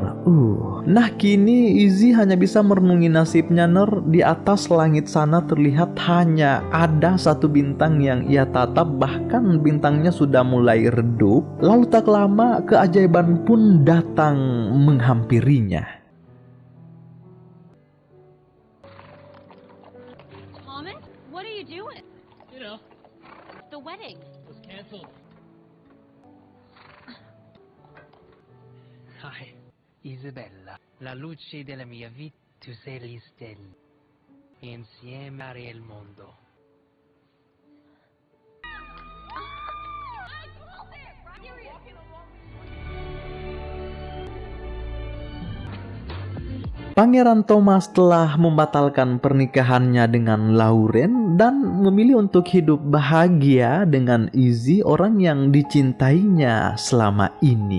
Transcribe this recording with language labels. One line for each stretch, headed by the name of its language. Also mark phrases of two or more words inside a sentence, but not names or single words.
Indonesian: Nah, kini Izzy hanya bisa merenungi nasibnya, Ner. Di atas langit sana terlihat hanya ada satu bintang yang ia tatap, bahkan bintangnya sudah mulai redup. Lalu tak lama keajaiban pun datang menghampirinya.
English: Thomas, what are you doing? You know, The wedding. it was canceled. Hi, Isabella.
Italian: La luce della mia vita, tu sei le stelle. Insieme a il mondo.
Indonesian: Pangeran Thomas telah membatalkan pernikahannya dengan Lauren dan memilih untuk hidup bahagia dengan Izzy, orang yang dicintainya selama ini.